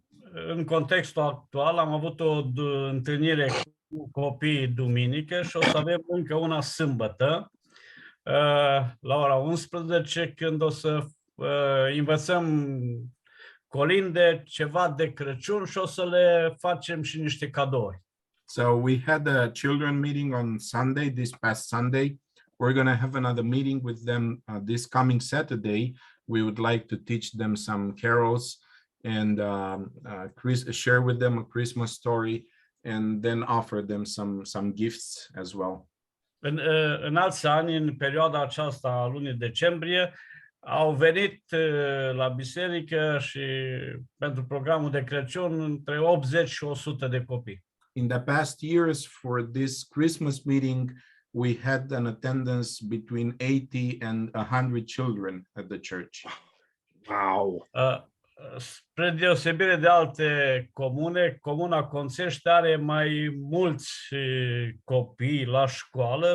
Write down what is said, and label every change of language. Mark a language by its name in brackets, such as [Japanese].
[Romanian] În contextul actual am avut o întâlnire cu copiii duminică și o să avem încă una sâmbătă la ora 11, când o să învățăm colinde, ceva de Crăciun și o să le facem și niște cadouri. [English] So we had a children meeting on Sunday, this past Sunday. We're going to have another meeting with them this coming Saturday. We would like to teach them some carols and share with them a Christmas story, and then offer them some gifts as well. [Romanian] În alți ani, în perioada aceasta a lunii decembrie, au venit la biserică și pentru programul de Crăciun între 80 și 100 de copii. [English] In the past years, for this Christmas meeting, we had an attendance between 80 and 100 children at the church. Wow. [Romanian] Spre deosebire de alte comune, Comuna Conțești are mai mulți copii la școală.